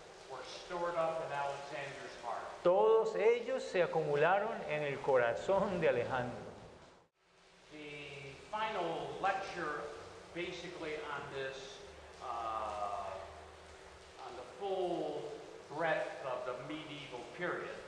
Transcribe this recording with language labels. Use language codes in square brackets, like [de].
[en] were stored up in Alexander's heart. [es] Todos ellos se acumularon en el corazón de Alejandro. [en] The final lecture, basically on this, on the full breadth of the medieval period,